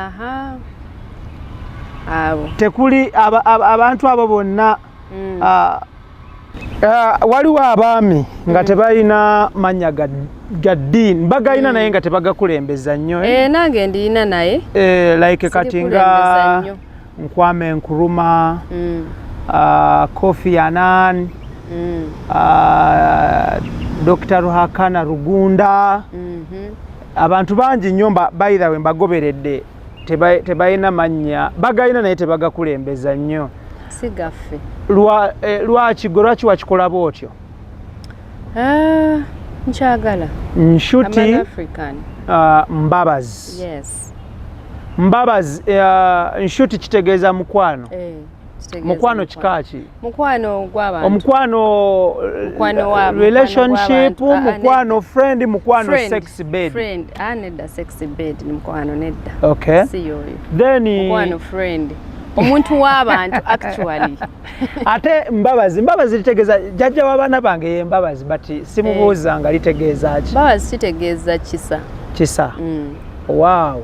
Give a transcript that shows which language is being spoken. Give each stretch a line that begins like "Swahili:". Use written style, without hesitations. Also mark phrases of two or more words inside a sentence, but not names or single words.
Ganda: Tekuli abantu abo bonna waliwo abaami nga tebalina mannya ga ddiini bagayina naye nga tebagakulembeza nnyo. Nange ndiyina naye. Like kati nga Kwame Nkrumah, Kofi Annan, Dr. Ruhakana Rugunda. Abantu bangi nnyo
English: by the way
Ganda: mbagoberedde tebalina mannya bagayina naye tebagakulembeza nnyo. Sigaffe. Lwaki wakikola bw'otyo? Nkyagala. NSHUTI Mbabazi. Yes. Mbabazi NSHUTI kitegeeza mukwano. Mukwano kikaaki? Mukwano gw'abantu. Omukwano relationship, mukwano friend, mukwano
English: sex bed.
Ganda: Friend, nedda
English: sex bed
Ganda: ni mukwano nedda. Okay. Si yoyo. Then mukwano friend. Omuntu w'abantu actually. Ate Mbabazi litegeeza jjajja w'abaana bange ye Mbabazi but simubuuza nga litegeeza ki? Mbabazi kitegeeza kisa. Kisa. Wow.